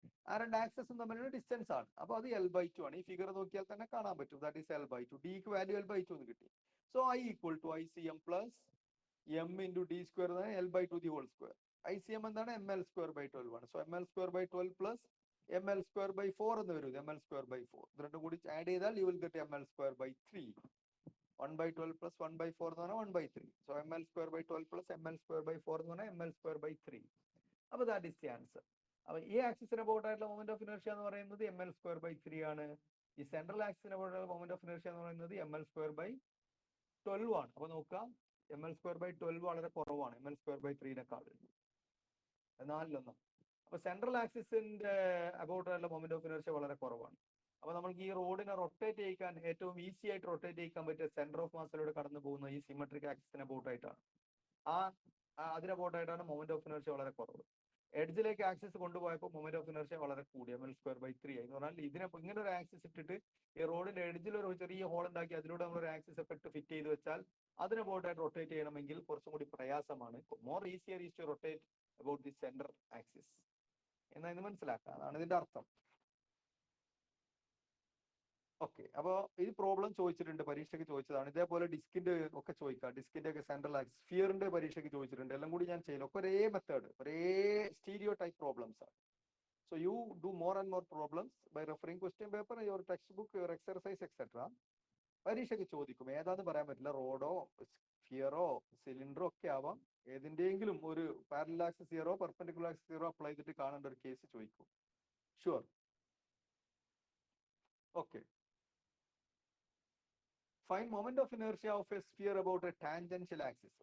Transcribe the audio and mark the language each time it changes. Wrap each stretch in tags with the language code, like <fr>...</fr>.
<ml>ആ രണ്ട് ആക്സസും തമ്മിലുള്ള ഡിസ്റ്റൻസ് ആണ്. അപ്പൊ അത് L/2 ആണ്. ഈ ഫിഗർ നോക്കിയാൽ തന്നെ കാണാൻ പറ്റും. That is L/2.</ml> <en>ഡിക്ക് value L/2</en> <ml>എന്ന് കിട്ടി.</ml> <en>So I equal to ICM plus M into D square L/2 the whole square.</en> <ml>ICM എന്താണ്?</ml> <en>ml square by 12 ആണ്. So ml square by 12 plus ml square by 4 എന്ന് വരും. ml square by 4</en> <ml>ഇത് രണ്ടും കൂടി add ചെയ്താൽ</ml> <en>you will get ml square by 3. 1/12 plus 1/4</en> <ml>എന്ന് പറഞ്ഞാൽ</ml> <en>1/3. So ml square by 12 plus ml square by 4</en> <ml>എന്ന് പറഞ്ഞാൽ</ml> <en>ml square by 3. അപ്പൊ that is the answer.</en> <ml>അപ്പൊ ഈ ആക്സിസിന് അബൌട്ട് ആയിട്ടുള്ള മൊമെന്റ് ഓഫ് ഇനർഷ്യ എന്ന് പറയുന്നത് ml square by 3 ആണ്. ഈ സെൻട്രൽ ആക്സിസിന് അബൌട്ട് ആയിട്ടുള്ള മൊമെന്റ് ഓഫ് ഇനർഷ്യ എന്ന് പറയുന്നത് ml square by 12 ആണ്. അപ്പൊ നോക്കാം, ml square by 12 വളരെ കുറവാണ് ml square by 3-നേക്കാൾ. നാലിലൊന്ന്. അപ്പൊ സെൻട്രൽ ആക്സിസിന്റെ അബൌട്ട് ആയിട്ടുള്ള മൊമെന്റ് ഓഫ് ഇനർഷ്യ വളരെ കുറവാണ്. അപ്പൊ നമുക്ക് ഈ റോഡിനെ റൊട്ടേറ്റ് ചെയ്യിക്കാൻ ഏറ്റവും ഈസി ആയിട്ട് റൊട്ടേറ്റ് ചെയ്യിക്കാൻ പറ്റിയ സെന്റർ ഓഫ് മാസിലൂടെ കടന്നു പോകുന്ന ഈ സിമെട്രിക് ആക്സിസിന് അബൌട്ട് ആയിട്ടാണ്. അതിന് അബൌട്ട് ആയിട്ടാണ് മൊമെന്റ് ഓഫ് ഇനർഷ്യ വളരെ കുറവ്. എഡ്ജിലേക്ക് ആക്സിസ് കൊണ്ടുപോയപ്പോൾ mmoment of inertia വളരെ കൂടി ml square by 3 എന്ന് പറഞ്ഞാൽ ഇതിനെ ഇങ്ങനെ ഒരു ആക്സിസ് ഇട്ടിട്ട് ഈ റോഡിന്റെ എഡ്ജിൽ ഒരു ചെറിയ ഹോൾ ഉണ്ടാക്കി അതിലൂടെ നമ്മൾ ഒരു ആക്സിസ് എഫക്ട് ഫിറ്റ് ചെയ്ത് വെച്ചാൽ അതിനെ ബോട്ടായിട്ട് റൊട്ടേറ്റ് ചെയ്യണമെങ്കിൽ കുറച്ചും കൂടി പ്രയാസമാണ്.</ml> <en>more easier is to rotate about the centre axis</en> <ml>എന്നാ ഇത് മനസ്സിലാക്കാം. അതാണ് ഇതിന്റെ അർത്ഥം. ഓക്കെ, അപ്പൊ ഈ പ്രോബ്ലം ചോദിച്ചിട്ടുണ്ട്, പരീക്ഷയ്ക്ക് ചോദിച്ചതാണ്. ഇതേപോലെ ഡിസ്കിന്റെ ഒക്കെ ചോദിക്കാം. ഡിസ്കിന്റെ ഒക്കെ സെൻട്രൽ ആക്സിസ് സ്ഫിയറിന്റെ പരീക്ഷയ്ക്ക് ചോദിച്ചിട്ടുണ്ട്. എല്ലാം കൂടി ഞാൻ ചെയ്യില്ല, ഒക്കെ ഒരേ മെത്തേഡ്, ഒരേ സ്റ്റീരിയോ ടൈപ്പ് പ്രോബ്ലംസ് ആണ്.</ml> <en>So you do more and more problems by referring question paper, your textbook, your exercise, etc.</en> <ml>പരീക്ഷയ്ക്ക് ചോദിക്കും. ഏതാന്ന് പറയാൻ പറ്റില്ല, റോഡോ സ്ഫിയറോ സിലിണ്ടറോ ഒക്കെ ആവാം. ഏതിന്റെയെങ്കിലും ഒരു parallel axis zero perpendicular axis zero apply ചെയ്തിട്ട് കാണേണ്ട ഒരു കേസ് ചോദിക്കും. Sure.</ml> <en>Okay, find moment of inertia of a sphere about a tangential axis.</en>